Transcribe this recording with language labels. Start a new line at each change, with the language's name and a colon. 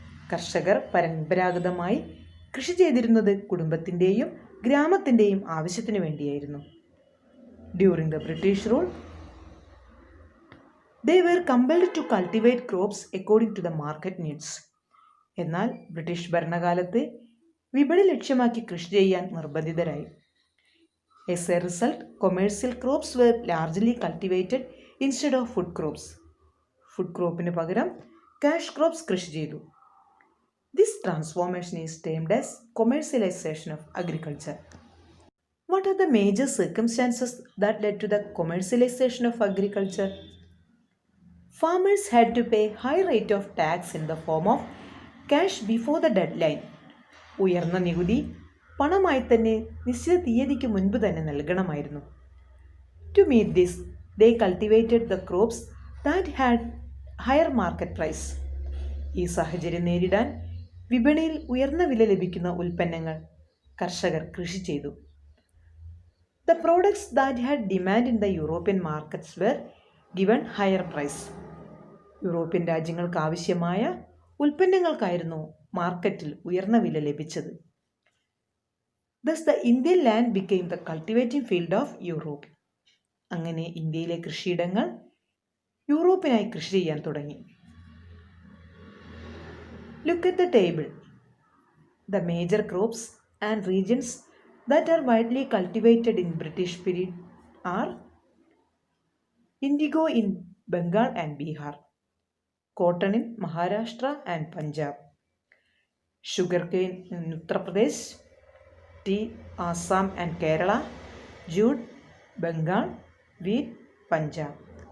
Malayalam: കർഷകർ പരമ്പരാഗതമായി കൃഷി ചെയ്തിരുന്നത് കുടുംബത്തിൻ്റെയും ഗ്രാമത്തിൻ്റെയും ആവശ്യത്തിന് വേണ്ടിയായിരുന്നു.
English: During the British rule, they were compelled to cultivate crops according to the market needs.
Malayalam: എന്നാൽ ബ്രിട്ടീഷ് ഭരണകാലത്ത് വിപണി ലക്ഷ്യമാക്കി കൃഷി ചെയ്യാൻ നിർബന്ധിതരായി.
English: As a result, commercial crops were largely cultivated instead of food crops.
Malayalam: Food ക്രോപ്പിന് പകരം കാഷ് ക്രോപ്സ് കൃഷി ചെയ്തു.
English: This transformation is termed as commercialization of agriculture. What are the major circumstances that led to the commercialization of agriculture? Farmers had to pay high rate of tax in the form of cash before the deadline.
Malayalam: ഉയർന്ന നികുതി പണമായി തന്നെ നിശ്ചിത തീയതിക്ക് മുൻപ് തന്നെ നൽകണമായിരുന്നു.
English: To meet this, they cultivated the crops that had higher market price.
Malayalam: ഈ സാഹചര്യം നേരിടാൻ വിപണിയിൽ ഉയർന്ന വില ലഭിക്കുന്ന ഉൽപ്പന്നങ്ങൾ കർഷകർ കൃഷി ചെയ്തു.
English: The products that had demand in the European markets were given higher price.
Malayalam: European രാജ്യങ്ങൾക്ക് ആവശ്യമായ ഉൽപ്പന്നങ്ങൾക്കായിരുന്നു മാർക്കറ്റിൽ ഉയർന്ന വില ലഭിച്ചത്.
English: Thus the Indian land became the cultivating field of Europe.
Malayalam: അങ്ങനെ ഇന്ത്യയിലെ കൃഷിയിടങ്ങൾ യൂറോപ്പിനായി കൃഷി ചെയ്യാൻ തുടങ്ങി.
English: Look at the table. The major crops and regions that are widely cultivated in British period are indigo in Bengal and Bihar, cotton in Maharashtra and Punjab, sugarcane in Uttar Pradesh, tea Assam and Kerala, jute Bengal, wheat Punjab.